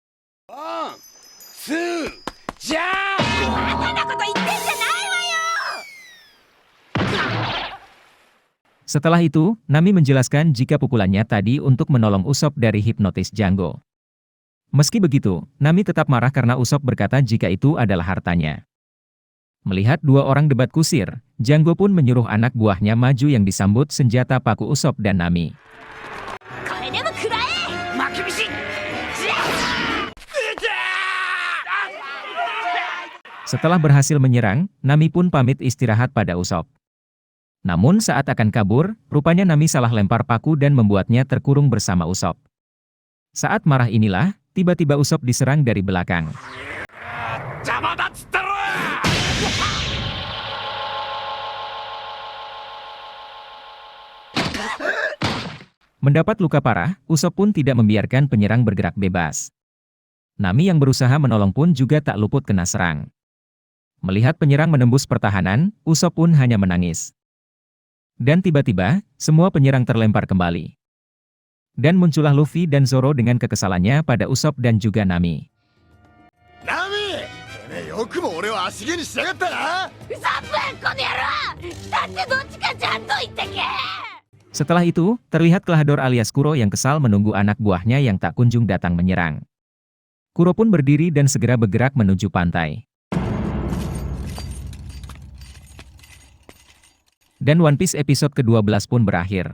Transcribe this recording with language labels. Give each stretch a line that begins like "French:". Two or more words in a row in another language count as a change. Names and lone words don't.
Indonesian: Setelah itu, Nami menjelaskan jika pukulannya tadi untuk menolong Usopp dari hipnotis Django. Meski begitu, Nami tetap marah karena Usopp berkata jika itu adalah hartanya. Melihat dua orang debat kusir, Jango pun menyuruh anak buahnya maju yang disambut senjata paku Usopp dan Nami.
Japanese: これでも食らえ。まきびし
Indonesian: Setelah berhasil menyerang, Nami pun pamit istirahat pada Usopp. Namun saat akan kabur, rupanya Nami salah lempar paku dan membuatnya terkurung bersama Usopp. Saat marah inilah, tiba-tiba Usopp diserang dari belakang.
Japanese: 邪魔だっつったろ
Indonesian: Mendapat luka parah, Usopp pun tidak membiarkan penyerang bergerak bebas. Nami yang berusaha menolong pun juga tak luput kena serang. Melihat penyerang menembus pertahanan, Usopp pun hanya menangis. Dan tiba-tiba, semua penyerang terlempar kembali. Dan muncullah Luffy dan Zoro dengan kekesalannya pada Usopp dan juga Nami.
Japanese: ナミてめえよくも俺を足毛にしやがったな。ウソップこの野郎。だってどっちかちゃんと言ってけ。
Indonesian: Setelah itu, terlihat Klahadore alias Kuro yang kesal menunggu anak buahnya yang tak kunjung datang menyerang. Kuro pun berdiri dan segera bergerak menuju pantai. Dan One Piece episode ke-12 pun berakhir.